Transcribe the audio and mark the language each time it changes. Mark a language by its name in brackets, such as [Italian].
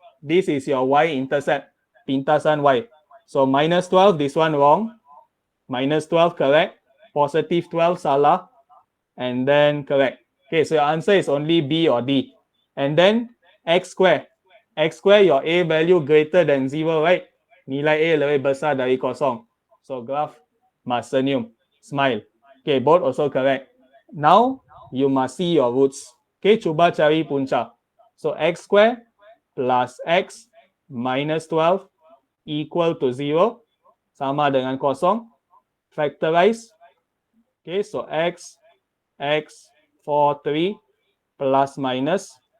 [English] This is your y-intercept, pintasan y. So minus 12, this one wrong. Minus 12 correct. Positive 12 [Malay] salah. [English] And then correct. Okay, so your answer is only B or D. And then x square. X square, your A value greater than 0, right? [Malay] Nilai A lebih besar dari kosong. [English] So graph must senyum, smile. Okay, both also correct. Now, you must see your roots. Okay, [Malay] cuba cari punca. [English] So x square plus x minus 12 equal to 0. [Malay] Sama dengan kosong. [English] Factorize. Okay, so x 4, 3 plus minus.